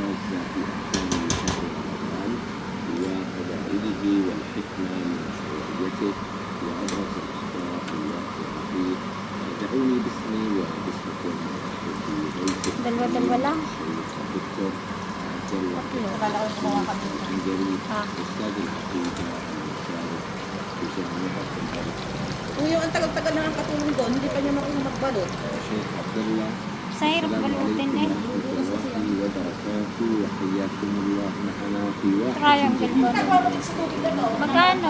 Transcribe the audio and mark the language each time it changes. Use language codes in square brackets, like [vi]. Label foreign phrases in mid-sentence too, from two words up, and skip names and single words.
[ar] عن الإنجاز في أحكام شهر رمضان وفضائله والحكمة من مشروعيته وأبرز الأخطاء الواقعة فيه. دعوني باسمي وباسمكم في ضيفك [tl] Dalawa-dalawa lang. [ar] الشيخ الدكتور عبد الله [tl] Tatlo. Akala ko gumawa kami. [ar] العنجري Ah. أستاذ العقيدة المشارك في جامعة الأرض [tl] Kung yung ang tagal-tagal na ang katulong doon, hindi pa niya marunong magbalot. [ar] الشيخ عبد الله. [tl] Sa hirap [ar] السلام [tl] balutin eh. [ar] عليكم ورحمة الله وبركاته وحياكم الله معنا في واحد [tl] Triangle [ar] جديد [tl] ba? Nagbabalot sa tubig na to. Magkano?